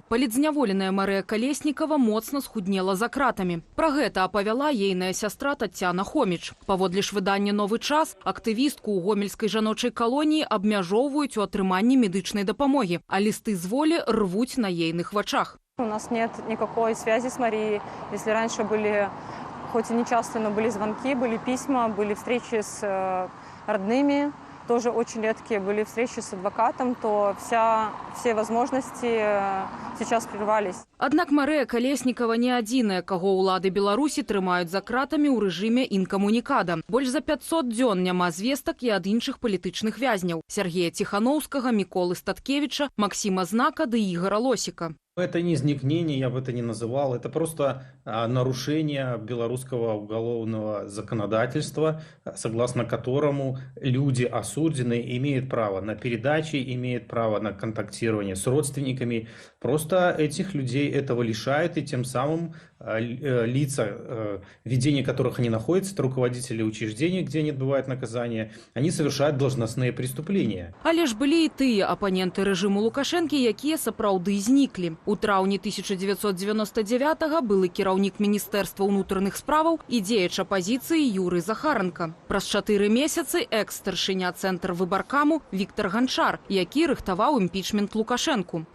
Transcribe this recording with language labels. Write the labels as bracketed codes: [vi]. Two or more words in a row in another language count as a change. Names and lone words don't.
[be] Палітзняволеная Марыя Калеснікава моцна схуднела за кратамі. Пра гэта апавяла ейная сястра Таццяна Хоміч. Паводле ж выдання «Новы час» актывістку ў гомельскай жаночай калоніі абмяжоўваюць у атрыманні медычнай дапамогі, а лісты з волі рвуць на ейных вачах. [ru] У нас нет никакой связи с Марией. Если раньше были, хоть и не часто, но были звонки, были письма, были встречи с родными, тоже очень редкие были встречи с адвокатом, то все возможности сейчас прервались. [be] Аднак Марыя Калеснікава не адзіная, каго ўлады Беларусі трымаюць за кратамі ў рэжыме інкамунікада. Больш за 500 дзён няма звестак і ад іншых палітычных вязняў. Сергея Ціханаўскага, Міколы Статкевіча, Максіма Знака ды Ігора Лосіка. [ru] Это не изникнение, я бы это не называл. Это просто нарушение белорусского уголовного законодательства, согласно которому люди осужденные имеют право на передачи, имеют право на контактирование с родственниками. Просто этих людей этого лишают, и тем самым лица, ведение которых они находятся, это руководители учреждений, где они отбывают наказание, они совершают должностные преступления. [be] Але ж былі і тыя апаненты рэжыму Лукашэнкі, якія сапраўды зніклі. У траўні 1999-го былы кіраўнік Міністэрства ўнутраных справаў і дзеяч апазіцыі Юрый Захаранка. Праз 4 месяцы экс-старшыня Цэнтр выбаркаму Віктор Ганчар, які рыхтаваў імпічмент Лукашэнку.